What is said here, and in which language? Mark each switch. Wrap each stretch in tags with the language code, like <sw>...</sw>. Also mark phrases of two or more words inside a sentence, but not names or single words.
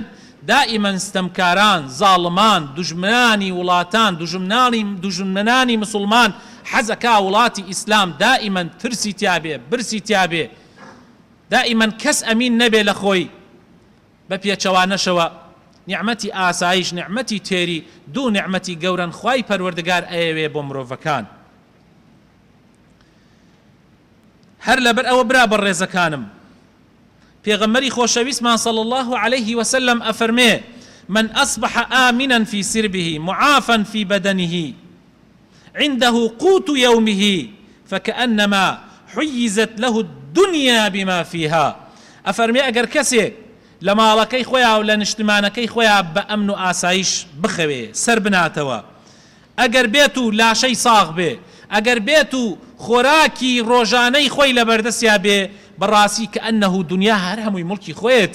<ckb>دائما ستەمکاران، زاڵمان، دوژمنانی وڵاتان، دوژمنانی مسلمان حەزەکا وڵاتی ئیسلام دائما ترسی تیابێ، برسی تیابێ، دائما کەس ئەمین نەبێ لە خۆی بە پێچەوانەشەوە نعمەتی ئاسایش نعمەتی تێری دوو نعمەتی گەورن خوای پەروەردگار ئەیەوێ بۆ مرۆڤەکان. هەر لەبەر ئەوە برا بەڕێزەکانم پێغەمبەری خۆشەویستمان</ckb> <ar>صلی الله عليه وسلم</ar> <ckb>ئەفەرمێ</ckb> <ar>من أصبح آمنا في سربه معافا في بدنه عنده قوت يومه فكأنما حيزت له الدنيا بما فيها.</ar> <ckb>ئەفەرمێ ئەگەر کەسێک لە ماڵەکەی خۆیان و لە نیشتمانەکەی خۆیان بە ئەمن و ئاسایش بخەوێ سەر بناتەوە، ئەگەر بێت و لاشەی ساغ بێ، ئەگەر بێت و خۆراکی ڕۆژانەی خۆی لە بەردەستیا بێ، بەڕاستی کە ئەنەهو دنیا هەر هەمووی مڵکی خۆیەتی.</ckb>